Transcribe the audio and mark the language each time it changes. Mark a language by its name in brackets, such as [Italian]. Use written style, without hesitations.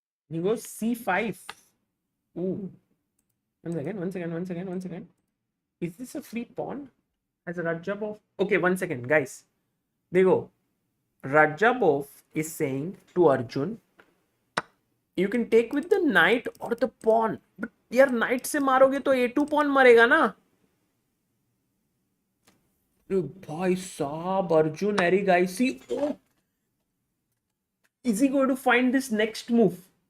[English] He goes c5. Ooh. One second. Is this a free pawn? As a Radjabov? Okay, 1 second, guys. There you go. Radjabov is saying to Arjun, you can take with the knight or the pawn. [Hindi] But यार knight से मारोगे तो a2 pawn मरेगा ना? भाई साहब, [English] Arjun Erigaisi. Oh, is he going to find this next move?